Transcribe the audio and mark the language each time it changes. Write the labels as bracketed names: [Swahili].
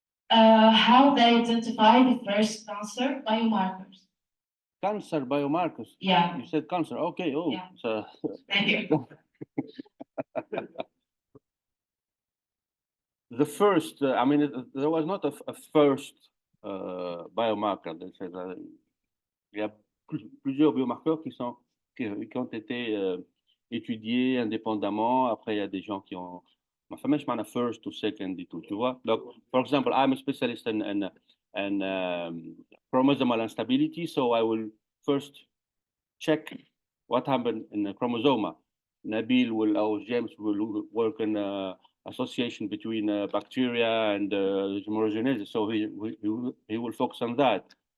[English] How they identify the first cancer biomarkers. Cancer biomarkers. Yeah. You said cancer. Okay. Oh. Yeah. So. Thank you. The first, I mean, there was not a first biomarker. [French] Il y a plusieurs biomarqueurs qui ont été étudiés indépendamment. Après, il y a des gens qui ont. [English] First to second [French] et tout, tu vois. Donc, [English] for example, I'm a specialist in chromosomal instability, so I will first check what happened in the chromosome. Nabil or James will work in association between bacteria and heterogeneity, so he will focus on that.